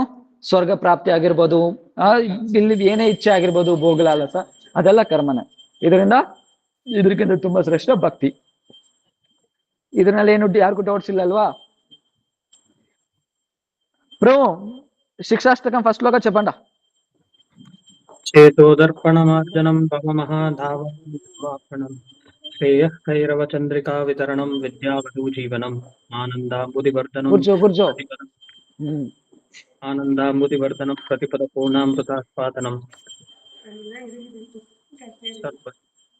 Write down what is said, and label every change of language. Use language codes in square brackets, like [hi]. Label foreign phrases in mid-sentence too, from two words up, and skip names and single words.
[kn] ಸ್ವರ್ಗ ಪ್ರಾಪ್ತಿ ಆಗಿರ್ಬೋದು, ಇಲ್ಲಿ ಏನೇ ಇಚ್ಛೆ ಆಗಿರ್ಬೋದು, ಭೋಗಲಾಲಸ, ಅದೆಲ್ಲ ಕರ್ಮನೇ. ಇದಕ್ಕಿಂತ ತುಂಬಾ ಶ್ರೇಷ್ಠ ಭಕ್ತಿ. ಇದ್ರಲ್ಲಿ ಏನು ಯಾರಿಗೂ ಡೌಟ್ಸ್ ಇಲ್ಲ ಅಲ್ವಾ? ಬ್ರೋ ಶಿಕ್ಷಾಷ್ಟಕಂ ಫಸ್ಟ್ ಶ್ಲೋಕ చెప్పండి. [sa] చేతోదర్పణమార్జనం భవమహాధావనం శ్రేయః కైరవ చంద్రికా వితరణం విద్యావధూ జీవనం ఆనందాంబుదివర్ధనం ఆనందాంబుదివర్ధనం ప్రతిపద పూర్ణామృతాస్వాదనం ಸ್ವಲ್ಪ